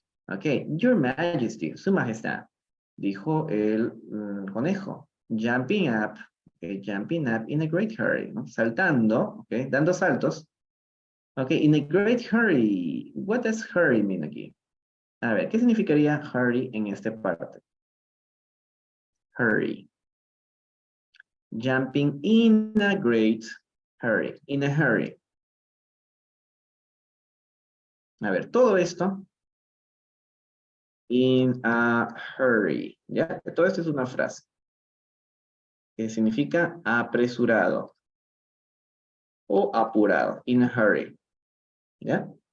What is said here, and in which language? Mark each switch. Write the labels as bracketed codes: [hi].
[en] Okay, Your Majesty, [es] Su Majestad, dijo el conejo, [en] jumping up, okay, jumping up in a great hurry, ¿no? [es] Saltando, okay, dando saltos. Okay, [en] in a great hurry. What does hurry mean [es] aquí? A ver, ¿qué significaría hurry en esta parte? [en] Hurry. Jumping in a great hurry, in a hurry. [es] A ver, todo esto, [en] in a hurry, [es] ¿ya? Todo esto es una frase que significa apresurado o apurado, [en] in a hurry. [es] ¿Ya?